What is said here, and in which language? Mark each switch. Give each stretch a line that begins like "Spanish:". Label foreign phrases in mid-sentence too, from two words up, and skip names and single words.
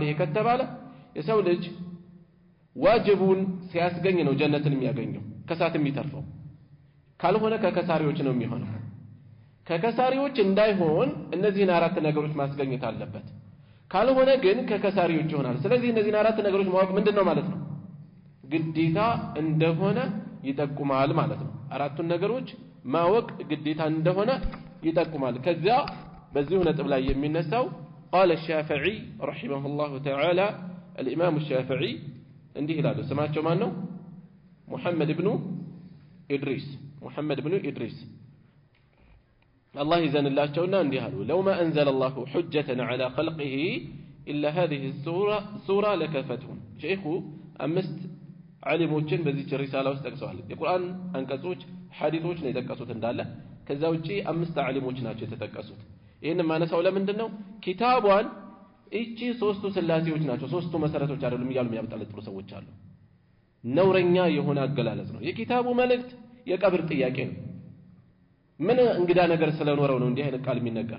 Amharic: ይሄ ከተባለ የሰው ልጅ ዋጅቡን ሲያስገኝ ነው ጀነትን የሚያገኘው ከሳት የሚተርፈው። ካልሆነ ከከሳሪዎች ነው የሚሆነው። ከከሳሪዎች እንዳይሆን እነዚህን አራት ነገሮች ማስገኘት አለበት። ካልሆነ ግን ከከሳሪዎች ይሆናል። ስለዚህ እነዚህን አራት ነገሮች ማወቅ ምንድነው ማለት ነው? ግዴታ እንደሆነ ይጠቁማል ማለት ነው። አራቱን ነገሮች ማወቅ ግዴታ እንደሆነ ይጠቁማል። ከዚያ በዚሁ ነጥብ ላይ የሚነሳው
Arabic: قال الشافعي رحمه الله تعالى الإمام الشافعي
Amharic: እንዲህ ይላሉ። ስማቸው ማን ነው? ሙሐመድ ኢብኑ ኢድሪስ። ሙሐመድ ኢብኑ ኢድሪስ الله ይዘንላቸውና እንዲህ አሉ።
Arabic: لو ما أنزل الله حجة على خلقه إلا هذه السورة لكفتهم።
Amharic: ሼኹ አምስት ዓሊሞችን በዚህ ሪሳላ ውስጥ ጠቅሰዋል። የቁርአን አንቀጾች ሐዲሶች ነው የጠቀሱት እንዳለ። ከዛ ውጪ አምስት ዓሊሞች ናቸው የተጠቀሱት። ይሄን ማነሳው ለምንድን ነው? ኪታቧን እቺ ሶስቱ ስላሴዎች ናቸው፣ ሶስቱ መሰረቶች አይደሉም እያሉ የሚያበጣልጥሩ ሰዎች አሉ። ነውረኛ የሆነ አገላለጽ ነው። የኪታቡ መልእክት የቀብር ጥያቄ ነው። ምን እንግዳ ነገር ስለኖረው ነው እንዲህ አይነት ቃል የሚነገረው?